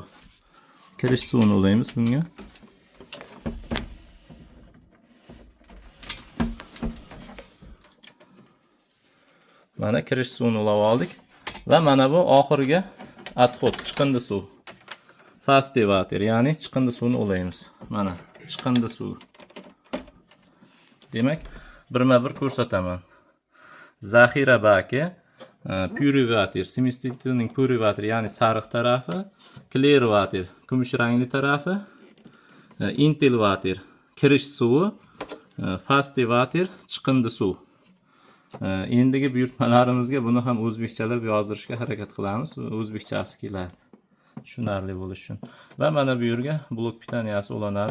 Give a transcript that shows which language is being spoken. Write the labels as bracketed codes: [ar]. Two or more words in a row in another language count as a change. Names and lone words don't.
[uz] Kirish suvini ulaymiz bunga. Mana kirish suvini ulab oldik va mana bu oxirgi отход, chiqindi suv. [en] Fast water, [uz] ya'ni chiqindi suvini ulaymiz. Mana chiqindi suv. Demak, birma-bir ko'rsataman. Zaxira baki, [en] pure water, semistitning pure water, [uz] ya'ni sariq tarafi, [en] clear water, [uz] kumush rangli tarafi, [en] intil water, [uz] kirish suvi, [en] fast water, [uz] chiqindi suv. Endigi buyurtmalarimizga buni ham o'zbekchalab yozdirishga harakat qilamiz. O'zbekchasi keladi. Tushunarli bo'lishi uchun. Va mana bu yerga blok pitaniyasi ulanadi.